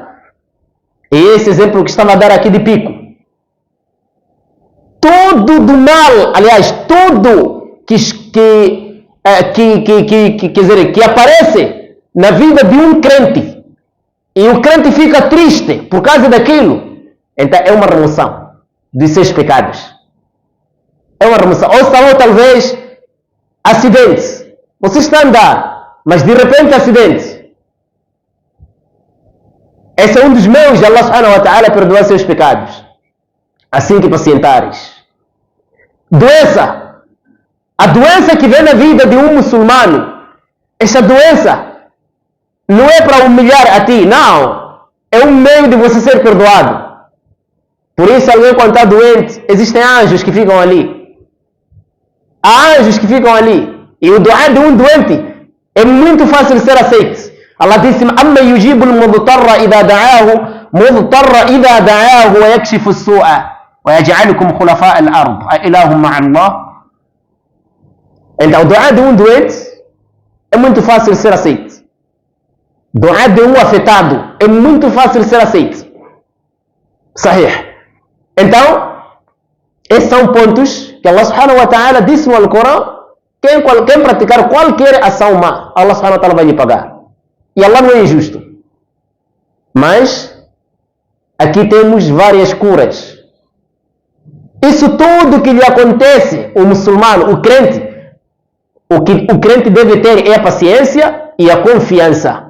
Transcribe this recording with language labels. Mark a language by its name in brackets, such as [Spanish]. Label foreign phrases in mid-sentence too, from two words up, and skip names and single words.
[Portuguese] E esse exemplo que estava a dar aqui de pico. Tudo do mal, aliás, tudo que aparece na vida de um crente, e o crente fica triste por causa daquilo, então é uma remoção de seus pecados. É uma remoção. Ou talvez acidentes. Você está a andar, mas de repente acidentes. Esse é um dos meios de Allah [Arabic] سبحانه وتعالى [Portuguese] perdoar seus pecados. Assim que pacientares. Doença. A doença que vem na vida de um muçulmano, essa doença não é para humilhar a ti, não. É um meio de você ser perdoado. Por isso, alguém quando está doente, existem anjos que ficam ali. Há anjos que ficam ali. E o dua de um doente é muito fácil de ser aceito. Allah disse, [Arabic] أمن يجيب المضطر إذا دعاه ويكشف السوء وَيَجْعَلُكُمْ خُلَفَاءَ الْأَرْضِ أَإِلَهٌ مَعَ اللَّهِ. [Portuguese] Então, o dua de um doente é muito fácil ser aceito. Dua de um afetado é muito fácil ser aceito. Sahih. Então, esses são pontos que Allah [Arabic] سبحانه وتعالى [Portuguese] disse no Alcorão. Quem praticar qualquer ação má, Allah [Arabic] سبحانه وتعالى [Portuguese] vai lhe pagar. E Allah não é injusto. Mas, aqui temos várias curas. Isso tudo que lhe acontece, o muçulmano, o crente, o que o crente deve ter é a paciência e a confiança.